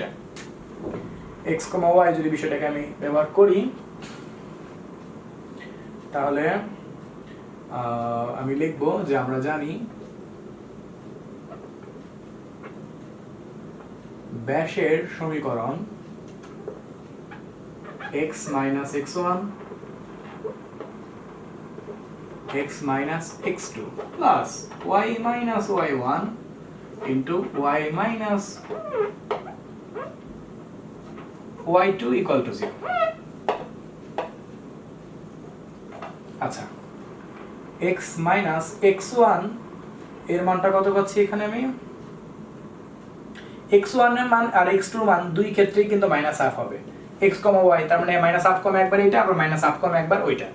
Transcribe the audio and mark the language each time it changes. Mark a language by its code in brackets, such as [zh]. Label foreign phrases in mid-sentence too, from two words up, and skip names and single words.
[bn] x, y যদি বিষয়টাকে আমি ব্যবহার করি, তাহলে আমি লিখব যে আমরা জানি ব্যাসের সমীকরণ x - x1 x - x2 plus y - y1 into y - y2 = 0। আচ্ছা, x - x1 এর মানটা কত পাচ্ছি এখানে আমি? x1 এর মান আর x2 এর মান দুই ক্ষেত্রেই কিন্তু -1/2 হবে। x, y, তার মানে -1/2 কম একবার এটা, আবার -1/2 কম একবার ওইটা।